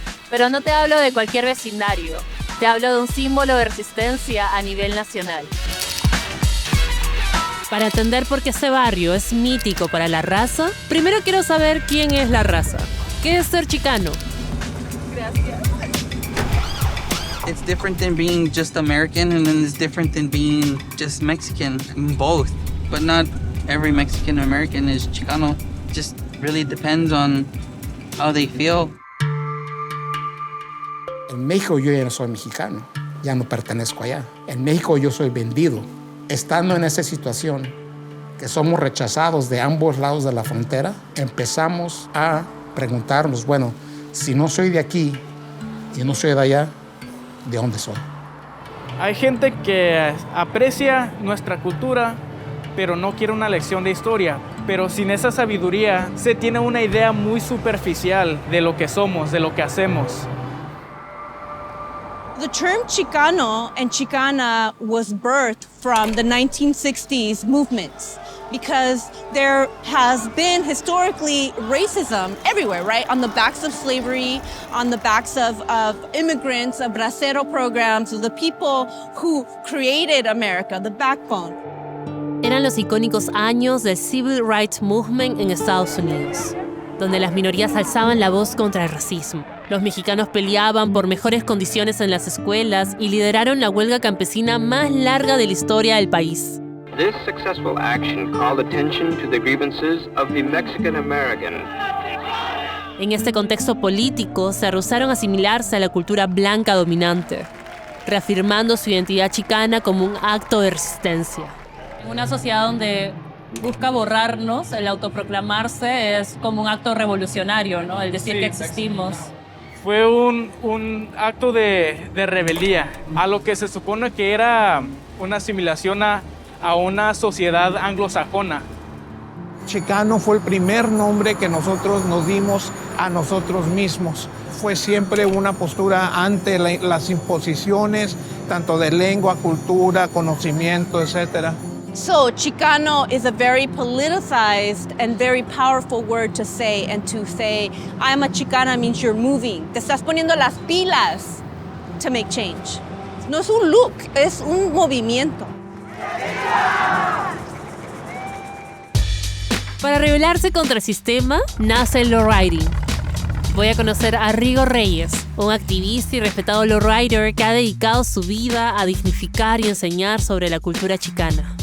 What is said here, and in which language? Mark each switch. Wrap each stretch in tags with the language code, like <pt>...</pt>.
<es>Pero no te hablo de cualquier vecindario, te hablo de un símbolo de resistencia a nivel nacional. Para entender por qué ese barrio es mítico para la raza, primero quiero saber quién es la raza. ¿Qué es ser chicano? Gracias.</es> <en>It's different than being just American, and then it's different than being just Mexican. Both, but not every Mexican American is Chicano. Just really depends on how they feel.</en> <es>En México yo ya no soy mexicano, ya no pertenezco allá. En México yo soy vendido. Estando en esa situación, que somos rechazados de ambos lados de la frontera, empezamos a preguntarnos, bueno, si no soy de aquí y no soy de allá, ¿de dónde soy? Hay gente que aprecia nuestra cultura, pero no quiere una lección de historia. Pero sin esa sabiduría, se tiene una idea muy superficial de lo que somos, de lo que hacemos.</es> <en>The term Chicano and Chicana was birthed from the 1960s movements because there has been historically racism everywhere, right? On the backs of slavery, on the backs of immigrants, of bracero programs, of the people who created America, the backbone.</en> <es>Eran los icónicos años del Civil Rights Movement en Estados Unidos, donde las minorías alzaban la voz contra el racismo. Los mexicanos peleaban por mejores condiciones en las escuelas y lideraron la huelga campesina más larga de la historia del país.</es> <en>This successful action called attention to the grievances of the Mexican American.</en> <es>En este contexto político, se rehusaron a asimilarse a la cultura blanca dominante, reafirmando su identidad chicana como un acto de resistencia. En una sociedad donde busca borrarnos, el autoproclamarse es como un acto revolucionario, ¿no? El decir que existimos. Fue un acto de rebeldía a lo que se supone que era una asimilación a una sociedad anglosajona. Chicano fue el primer nombre que nosotros nos dimos a nosotros mismos. Fue siempre una postura ante las imposiciones, tanto de lengua, cultura, conocimiento, etc.</es> <en>So Chicano is a very politicized and very powerful word to say, and to say, I'm a Chicana means you're moving.</en> <es>Te estás poniendo las pilas</es> <en>to make change.</en> <es>No es un look, es un movimiento. Para rebelarse contra el sistema, nace el lowriding. Voy a conocer a Rigo Reyes, un activista y respetado lowrider que ha dedicado su vida a dignificar y enseñar sobre la cultura chicana.</es>